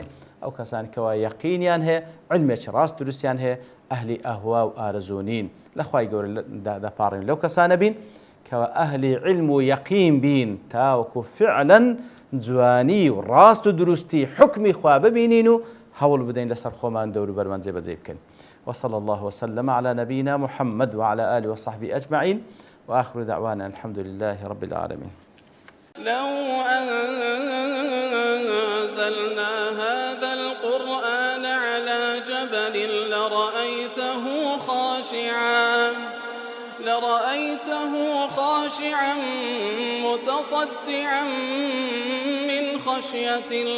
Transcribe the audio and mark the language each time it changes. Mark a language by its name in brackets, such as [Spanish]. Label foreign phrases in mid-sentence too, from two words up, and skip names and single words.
[Central Kurdish] ئەو کەسانی کەوا یەقینیان هەیە، علمێکی ڕاست دروستیان هەیە، ئەهلی ئەهوا و ئارەزوونین، لە خوای گەورە دەپاڕین لەو کەسانە بین کەوا ئەهلی علم و یەقین بین، تاوەکو فعلا جوانی و ڕاست و دروستی حکمی خوا ببینین و هەوڵ بدەین لەسەر خۆمان دەور و بەرمان جێبەجێ بکەین. [Arabic] وصلى الله وسلم على نبينا محمد وعلى آله وصحبه أجمعين، وآخر دعوانا الحمد لله رب العالمين. لو أنزلنا هذا القرآن على جبل لرأيته خاشعا متصدعا من خشية